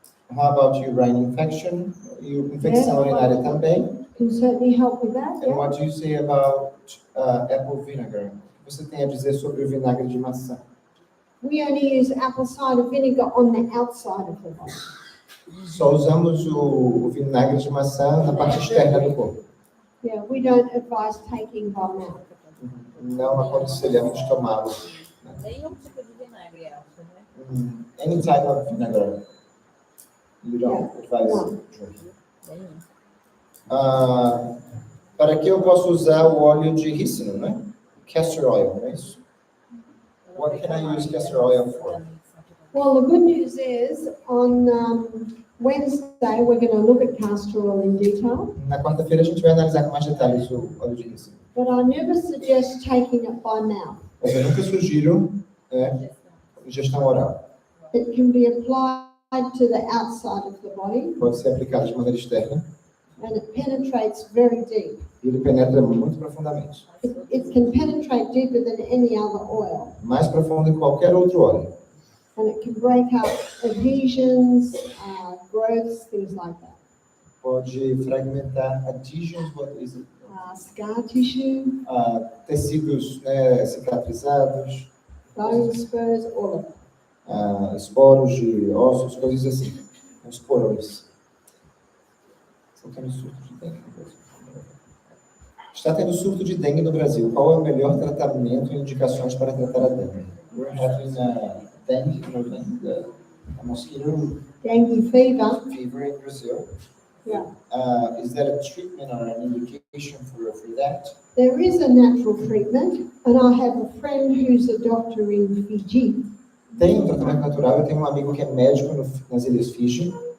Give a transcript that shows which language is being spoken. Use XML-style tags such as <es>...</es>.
<en>How about urine infection?</en> <pt>Infecção urinária também.</pt> <en>Can certainly help with that, And yeah. what do you say about apple vinegar?</en> <pt>O que você tem a dizer sobre o vinagre de maçã?</pt> <en>We only use apple cider vinegar on the outside of the body.</en> <pt>Só usamos o vinagre de maçã na parte externa do corpo.</pt> <en>Yeah, we don't advise taking by mouth.</en> <pt>Não aconselhamos tomá-lo. Nenhum tipo de vinagre, acho, né?</pt> <en>Any type of vinegar. You don't advise No. drinking.</en> <pt>Nenhum. Para que eu posso usar o óleo de rícino, né?</pt> <en>Castor oil,</en> <pt>não é isso?</pt> <en>What can I use castor oil for? Well, the good news is on Wednesday we're going to look at castor oil in detail,</en> <pt>Na quarta-feira a gente vai analisar com mais detalhes o óleo de rícino.</pt> <en>but I never suggest taking it by mouth.</en> <pt>Mas eu nunca sugiro ingestão oral.</pt> <en>It can be applied to the outside of the body,</en> <pt>Pode ser aplicado de maneira externa</pt> <en>and it penetrates very deep.</en> <pt>e ele penetra muito profundamente.</pt> <en>It can penetrate deeper than any other oil,</en> <pt>Mais profundo que qualquer outro óleo.</pt> <en>and it can break up adhesions, growths, things like that.</en> <pt>Pode fragmentar</pt> <en>adhesions, what is it? Scar tissue,</en> <pt>Tecidos, né, cicatrizados,</pt> <en>bone spurs, all of it.</en> <pt>esporos de ossos, coisas assim. Esporões. São tendo surto de dengue. Está tendo surto de dengue no Brasil. Qual é o melhor tratamento e indicações para tratar a dengue?</pt> <en>We're having dengue, a mosquito dengue fever. fever in Brazil. Yeah. Is there a treatment or an indication for that? There is a natural treatment, and I have a friend who's a doctor in Fiji,</en> <pt>Tem um tratamento natural. Eu tenho um amigo que é médico nas Ilhas Fiji.</pt>